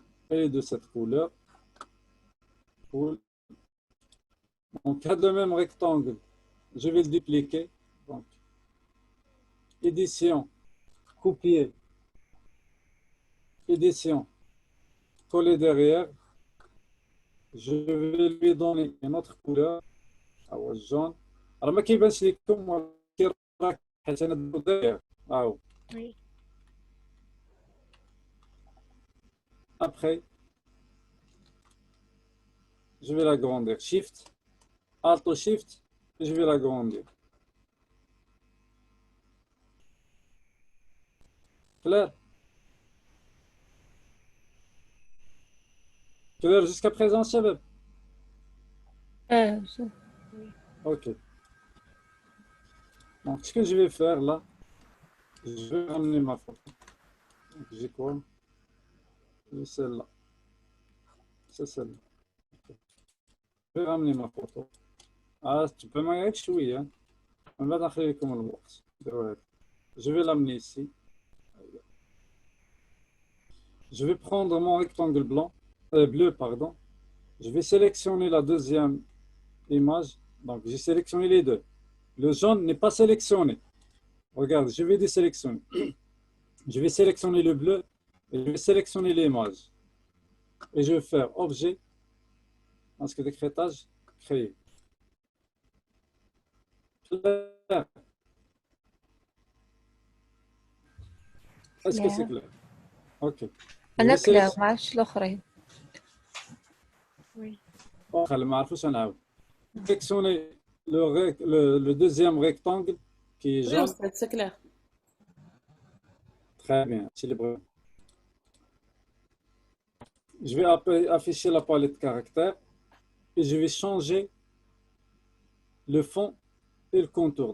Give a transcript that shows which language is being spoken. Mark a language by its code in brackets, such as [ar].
[fr] Et de cette couleur. Cool. Donc, à le même rectangle, je vais le dupliquer. Donc, édition, copier, édition, coller derrière. Je vais lui donner une autre couleur. [ar] أو الجون. راه ما كيبانش لكم ولكن راه حيت انا داير هاو. [fr] Oui. Après, je vais l'agrandir. Shift, Alt ou Shift, et je vais l'agrandir. Clair? Clair jusqu'à présent, Shabab? Ok. Donc, ce que je vais faire là, je vais ramener ma photo. J'ai quoi? J'ai celle-là. C'est celle-là. Okay. Je vais ramener ma photo. Ah, tu peux m'aider شوية. On va [ar] داخل لكم الوقت. [fr] Je vais l'amener ici. Je vais prendre mon rectangle blanc, bleu, pardon. Je vais sélectionner la deuxième image. Donc, j'ai sélectionné les deux. Le jaune n'est pas sélectionné. Regarde, je vais désélectionner. Je vais sélectionner le bleu et je vais sélectionner l'image. Et je vais faire objet, masque d'écrétage, créer. Clair. Est-ce que c'est clair? Ok. [ar] أنا كلاو ما عرفتش الآخرين. [fr] Oui. [ar] خلي ما عرفوش نعاود. [fr] Sélectionner le deuxième rectangle qui est Oui, jaune. Oustad, c'est clair. Très bien. Je vais afficher la palette caractère et je vais changer le fond et le contour.